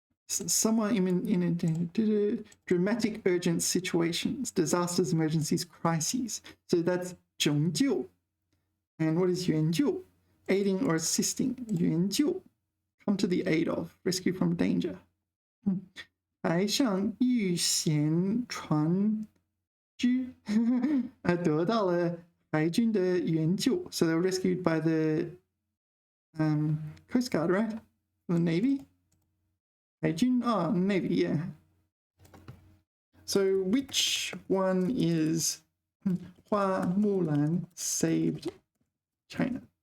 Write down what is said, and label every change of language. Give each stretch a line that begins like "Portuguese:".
English: Someone in a dramatic, urgent situations, disasters, emergencies, crises. So that's 拯救.And what is 援救? Aiding or assisting. 援救 come to the aid of, rescue from danger.
Chinese: 海上遇险船只得到了海军的援救.
English: So they were rescued by the Coast Guard, right? The Navy? 海军 Navy, yeah. So which one is 花木兰 saved China?